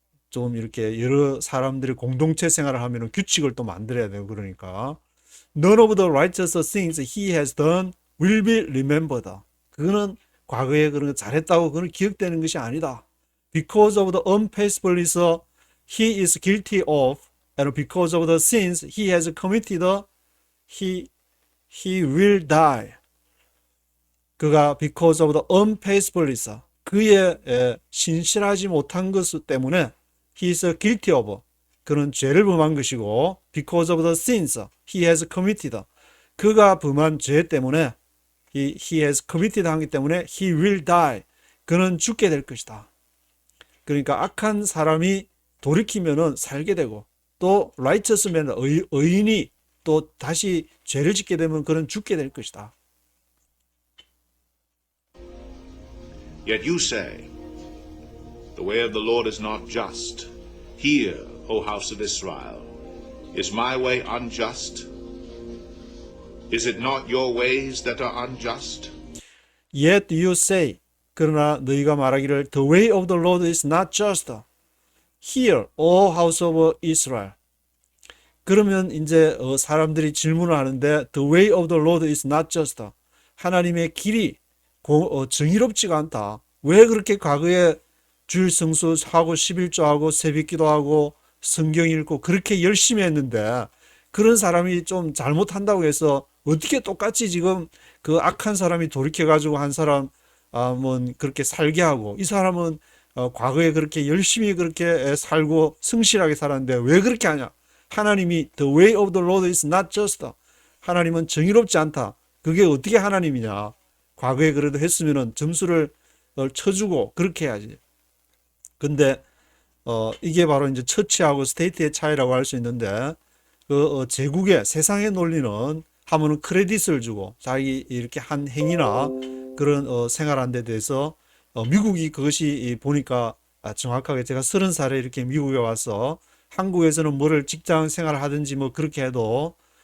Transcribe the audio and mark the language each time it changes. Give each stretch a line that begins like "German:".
Korean: 좀 이렇게 여러 사람들이 공동체 생활을 하면 규칙을 또 만들어야 되고, 그러니까
English: none of the righteous things he has done will be remembered.
Korean: 그거는 과거에 그런 거 잘했다고 그건 기억되는 것이 아니다.
English: Because of the unfaithfulness he is guilty of, and because of the sins he has committed, he will die. 그가 because of the unfaithfulness,
Korean: 그의 신실하지 못한 것 때문에
English: he is guilty of,
Korean: 그는 죄를 범한 것이고,
English: because of the sins he has committed,
Korean: 그가 범한 죄 때문에
English: he has committed 하기 때문에 he will die,
Korean: 그는 죽게 될 것이다. 그러니까 악한 사람이 돌이키면은 살게 되고, 또
English: righteous man,
Korean: 의인이 또 다시 죄를 짓게 되면 그는 죽게 될 것이다.
English: Yet you say, the way of the Lord is not just. Hear, O house of Israel, is my way unjust? Is it not your ways that are unjust? Yet you say,
Korean: 그러나 너희가 말하기를
English: the way of the Lord is not just. Hear, O house of Israel.
Korean: 그러면 이제 사람들이 질문을 하는데
English: the way of the Lord is not just.
Korean: 하나님의 길이 정의롭지가 않다. 왜 그렇게 과거에 주일 성수하고 11조하고 새벽기도하고 성경 읽고 그렇게 열심히 했는데, 그런 사람이 좀 잘못한다고 해서 어떻게 똑같이 지금 그 악한 사람이 돌이켜가지고 한 사람 그렇게 살게 하고, 이 사람은 과거에 그렇게 열심히 그렇게 살고 성실하게 살았는데 왜 그렇게 하냐? 하나님이
English: the way of the Lord is not just.
Korean: 하나님은 정의롭지 않다. 그게 어떻게 하나님이냐? 과거에 그래도 했으면은 점수를 쳐주고 그렇게 해야지. 근데 이게 바로 이제 처치하고 스테이트의 차이라고 할 수 있는데, 그 제국의 세상의 논리는 하면은 크레딧을 주고 자기 이렇게 한 행위나 그런 생활한 데 대해서 미국이 그것이 보니까 정확하게 제가 30살에 이렇게 미국에 와서 한국에서는 뭐를 직장 생활을 하든지 뭐 그렇게 해도